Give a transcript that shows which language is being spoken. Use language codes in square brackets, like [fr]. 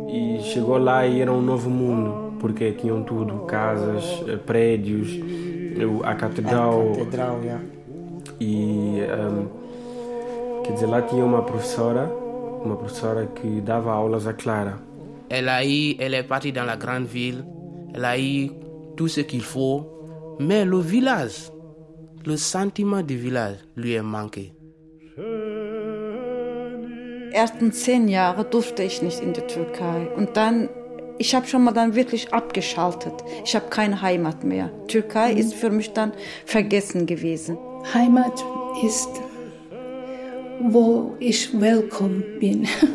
[pt] E chegou lá e era novo mundo, porque tinham tudo, casas, prédios, a catedral. A catedral, já. Yeah. E, quer dizer, lá tinha uma professora que dava aulas a Clara. Ela é partida na [fr] grande ville, [pt] ela aí... [fr] tout ce qu'il faut, mais le village, le sentiment du village lui est manqué. [de] Ersten 10 Jahre durfte ich nicht in die Türkei. Und dann, ich habe schon mal dann wirklich abgeschaltet. Ich habe keine Heimat mehr. Türkei ist für mich dann vergessen gewesen. Heimat ist, wo ich willkommen bin.